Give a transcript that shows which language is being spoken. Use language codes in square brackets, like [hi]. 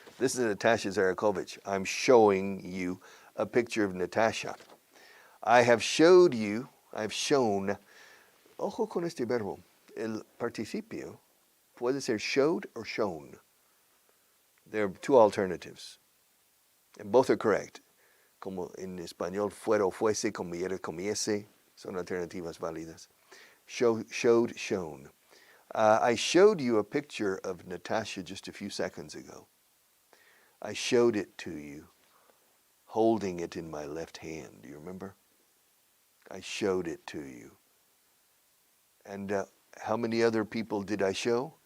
[en] This is Natasha Zarakovich. I'm showing you a picture of Natasha. I have showed you, I've shown, [es] ojo con este verbo, el participio puede ser [en] showed or shown. There are two alternatives, and both are correct. [es] Como en español, fuera o fuese, comiera, comiese, son alternativas válidas. [en] Showed, shown. I showed you a picture of Natasha just a few seconds ago. I showed it to you, holding it in my left hand. Do you remember? I showed it to you. And how many other people did I show?